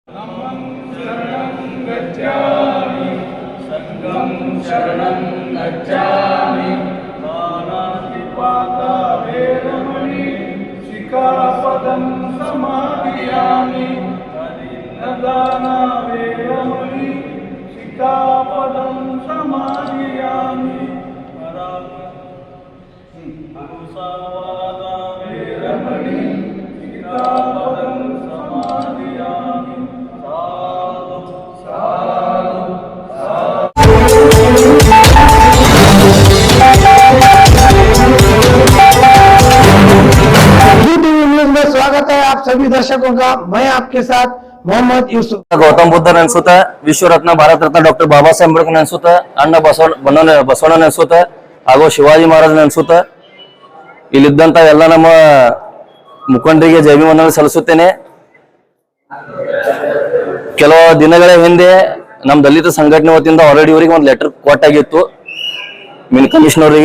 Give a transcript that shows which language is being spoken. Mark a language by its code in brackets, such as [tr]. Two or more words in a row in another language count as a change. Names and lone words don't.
[pi] धम्मं शरणं गच्छामि संघं शरणं गच्छामि पानातिपाता वेरमणि शिखापदं समादियामि दाना वेरमणि शिखापदं समादियामि मुसावादा वेरमणि शिखापदं समादियामि साधु साधु [hi] स्वागत है आप सभी दर्शकों का। मैं आपके साथ मोहम्मद यूसुफ। [kn] गौतम बुद्ध ನೆನ್ಸುತ್ತ, ವಿಶ್ವ ರತ್ನ ಭಾರತ ರತ್ನ ಡಾಕ್ಟರ್ ಬಾಬಾ ಸಾಹೇಬ್ ಅಂಬೇಡ್ಕರ್ ನೆನ್ಸುತ್ತ, ಅಣ್ಣ ಬಸವಣ್ಣ ನೆನ್ಸುತ್ತ, ಹಾಗೂ ಶಿವಾಜಿ ಮಹಾರಾಜ್ ನೆನ್ಸುತ್ತ. ಇಲ್ಲಿದ್ದಂತ ಎಲ್ಲ ನಮ್ಮ ಮುಖಂಡರಿಗೆ ಜೈವಿಮಂಡಲ ಸಲ್ಲಿಸುತ್ತೇನೆ. ಕೆಲವು ದಿನಗಳ ಹಿಂದೆ ನಮ್ಮ ದಲಿತ ಸಂಘಟನೆ ವತಿಯಿಂದ ಆಲ್ರೆಡಿ ಇವರಿಗೆ ಒಂದು ಲೆಟರ್ ಕೊಟ್ಟಾಗಿತ್ತು ಮಿನ್ ಕಮಿಷನರ್ ಅವರಿಗೆ.